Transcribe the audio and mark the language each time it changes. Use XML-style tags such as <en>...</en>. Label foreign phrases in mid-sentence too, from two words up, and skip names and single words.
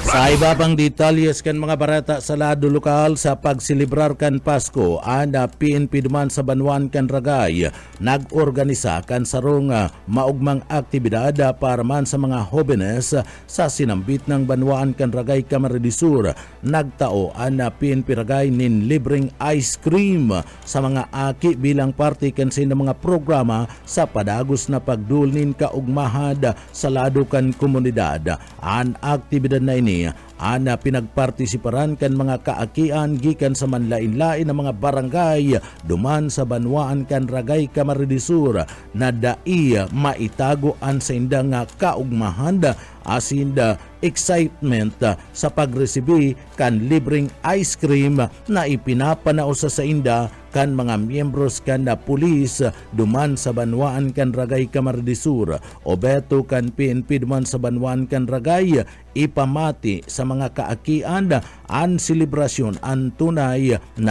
<bik>Sa iba pang detalyes kan mga barata sa lado lokal sa pagsilibrar kan Pasko ana PNP duman sa Banwan kan Ragay nagorganisa kan sarong maugmang aktibidad para man sa mga jóvenes sa sinambit ng Banwan kan Ragay, Camarines Sur. Nagtao ana PNP Ragay nin libreng</bik> <en>ice cream</en> <bik>sa mga aki bilang parte kan sa mga programa sa padagos na pagdulnin kaugmahad sa lado kan komunidad. An aktibidad na ini ana pinagpartisiparan kan mga kaakian gikan sa manlain-lain na mga barangay duman sa banwaan kan Ragay Camarines Sur na dai maitagoan sa indang kaugmahan asin excitement sa pagresibi kan libreng</bik> <en>ice cream</en> <bik>na ipinapanao sa inda kan mga miyembros kan na pulis duman sa banwaan kan Ragay Camarines Sur o beto kan PNP duman sa banwaan kan Ragay ipamati sa mga kaakian an selebrasyon an tunay na</bik>